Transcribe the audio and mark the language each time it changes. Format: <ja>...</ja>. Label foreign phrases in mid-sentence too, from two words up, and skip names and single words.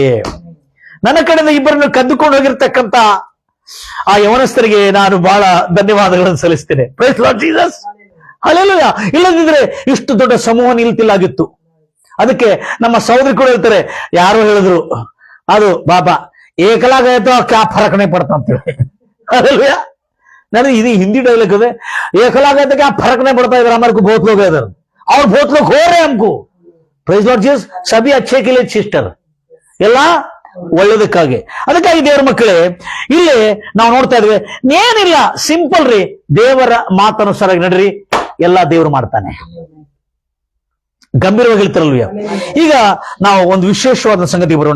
<kn>ನನ್ನ ಕಡೆಯಿಂದ ಇಬ್ಬರನ್ನು ಕದ್ದುಕೊಂಡು ಹೋಗಿರ್ತಕ್ಕಂಥ ಆ ಯವನಸ್ಥರಿಗೆ ನಾನು ಬಹಳ ಧನ್ಯವಾದಗಳನ್ನು ಸಲ್ಲಿಸ್ತೇನೆ.</kn> <en>Praise Lord Jesus, hallelujah.</en> <kn>ಇಲ್ಲದಿದ್ರೆ ಇಷ್ಟು ದೊಡ್ಡ ಸಮೂಹ ನಿಲ್ತಿಲ್ಲಾಗಿತ್ತು. ಅದಕ್ಕೆ ನಮ್ಮ ಸಹೋದರಿ ಕೂಡ ಹೇಳ್ತಾರೆ, ಯಾರೋ ಹೇಳಿದ್ರು ಅದು ಬಾಬಾ ಏಕಲಾಗ ಆಯ್ತು</kn> <hi>क्या फ़रक नहीं पड़ता</hi> <kn>ಅಂತೇಳಿ. ಹಲ್ಲೆಲೂಯಾ. ನನಗೆ ಇದು ಹಿಂದಿ ಡೈಲಾಗ್</kn> <hi>है,</hi> <kn>ಏಕಲಾಗ ಆಯ್ತು</kn> <hi>क्या फ़रक नहीं पड़ता, इधर हमारे को बहुत लोग है इधर और बहुत लोग हो रहे हैं हमको.</hi> <en>Praise Lord Jesus,</en> <kn>ಸಭೆ</kn> <hi>अच्छे के लिए</hi> <kn>ಸಿಸ್ಟರ್, ಎಲ್ಲ ಒಳ್ಳೇದಕ್ಕಾಗಿ. ಅದಕ್ಕಾಗಿ ದೇವರ ಮಕ್ಕಳೇ, ಇಲ್ಲಿ ನಾವು ನೋಡ್ತಾ ಇದ್ವಿ, ಏನಿಲ್ಲ ಸಿಂಪಲ್ ರೀ, ದೇವರ ಮಾತನುಸಾರ ನಡ್ರಿ, ಎಲ್ಲಾ ದೇವರು ಮಾಡ್ತಾನೆ. ಗಂಭೀರವಾಗಿ ಹೇಳ್ತಾರಲ್ವ. ಈಗ ನಾವು ಒಂದು ವಿಶೇಷವಾದ ಸಂಗತಿ ಬರೋಣ.</kn>